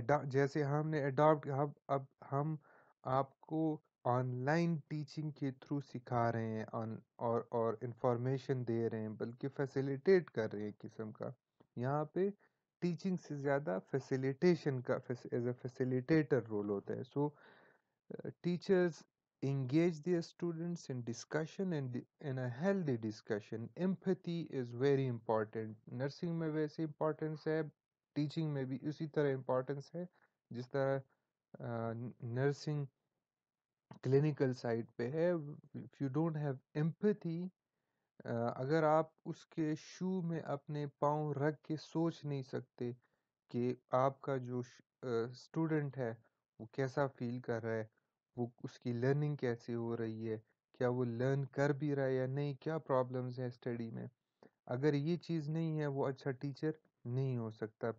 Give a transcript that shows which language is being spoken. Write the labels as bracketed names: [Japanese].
[Urdu] جیسے ہم نے اڈاپٹ، اب ہم آپ کو آن لائن ٹیچنگ کے تھرو سکھا رہے ہیں اور انفارمیشن دے رہے ہیں، بلکہ فیسیلیٹیٹ کر رہے ہیں ایک قسم کا. یہاں پہ ٹیچنگ سے زیادہ فیسیلیٹیشن کا [English] as a facilitator [Urdu] رول ہوتا ہے. [English] So teachers engage their students in discussion and in a healthy discussion. Empathy is very important. [Urdu] Nursing میں ویسے امپورٹنس ہے، ٹیچنگ میں بھی اسی طرح امپورٹنس ہے جس طرح نرسنگ کلینکل سائڈ پہ ہے. [English] if you don't have empathy, [Urdu] اگر آپ اس کے شو میں اپنے پاؤں رکھ کے سوچ نہیں سکتے کہ آپ کا جو اسٹوڈنٹ ہے وہ کیسا فیل کر رہا ہے، وہ اس کی لرننگ کیسے ہو رہی ہے، کیا وہ لرن کر بھی رہا ہے یا نہیں، کیا پرابلمز ہیں اسٹڈی میں، اگر یہ چیز نہیں ہے وہ اچھا ٹیچر نہیں ہو سکتا.